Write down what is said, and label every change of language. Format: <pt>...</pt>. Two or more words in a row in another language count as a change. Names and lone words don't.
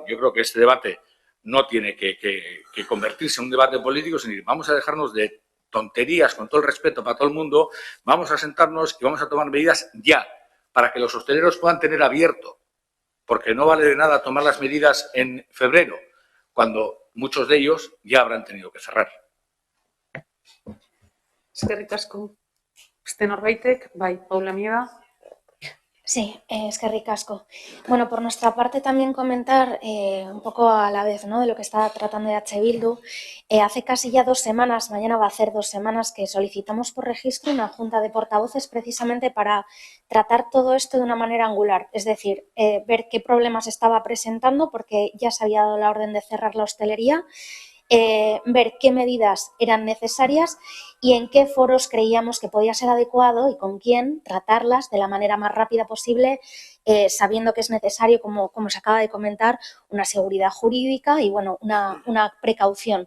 <es>Yo creo que este debate no tiene que convertirse en un debate político, sino que vamos a dejarnos de tonterías, con todo el respeto para todo el mundo, vamos a sentarnos y vamos a tomar medidas ya, para que los hosteleros puedan tener abierto, porque no vale de nada tomar las medidas en febrero, cuando muchos de ellos ya habrán tenido que cerrar.</es> <eu>Eskerrik asko. Beste norbaitek, bai, Paula Miega. Sí, eskerrik asko.</eu> <es>Bueno, por nuestra parte también comentar un poco a la vez, ¿no?, de lo que está tratando H. Bildu. Hace casi ya 2 semanas, mañana va a hacer 2 semanas, que solicitamos por registro una junta de portavoces precisamente para tratar todo esto de una manera angular. Es decir, ver qué problemas estaba presentando, porque ya se había dado la orden de cerrar la hostelería, ver qué medidas eran necesarias y en qué foros creíamos que podía ser adecuado y con quién tratarlas de la manera más rápida posible, sabiendo que es necesario, como se acaba de comentar, una seguridad jurídica y, bueno, una precaución.</es>